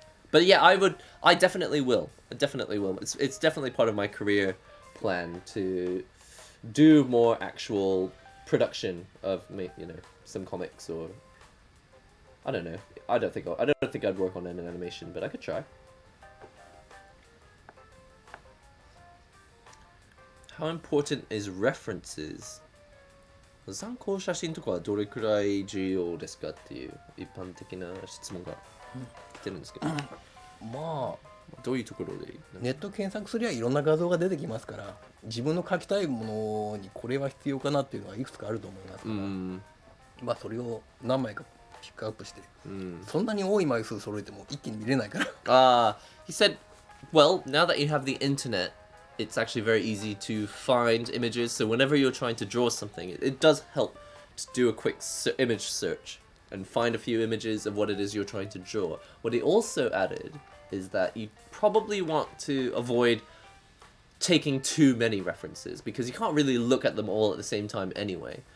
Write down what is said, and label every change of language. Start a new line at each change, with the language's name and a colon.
English: But yeah, I definitely will. It's definitely part of my career plan to do more actual production of, you know, some comics, or I don't know. I don't think I'd work on an animation, but I could try. How important is references?
Japanese: 参考写真とかはどれくらい重要ですかっていう一般的な質問が来てるんですけど、まあどういうところでネット検索すりゃいろんな画像が出てきますから、自分の描きたいものにこれは必要かなっていうのはいくつかあると思いますから、まあそれを何枚かピックアップして、そんなに多い枚数揃えても一気に見れないから。
English: He said, well, now that you have the internet, it's actually very easy to find images, so whenever you're trying to draw something, it does help to do a quick image search and find a few images of what it is you're trying to draw. What he also added is that you probably want to avoid taking too many references, because you can't really look at them all at the same time anyway.